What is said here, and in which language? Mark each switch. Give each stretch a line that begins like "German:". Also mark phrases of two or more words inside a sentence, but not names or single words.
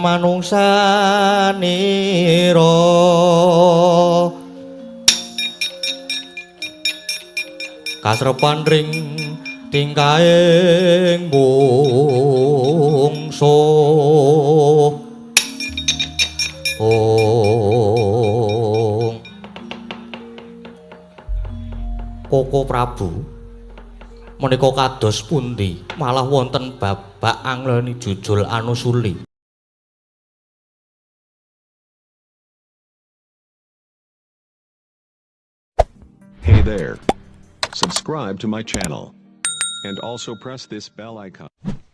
Javanese: kamanungsanira kasrepan ring tingkahing bungsu Koko Prabu menika kados pundi malah wonten babak angleni jujul anusuli.
English: Hey there. Subscribe to my channel and also press this bell icon.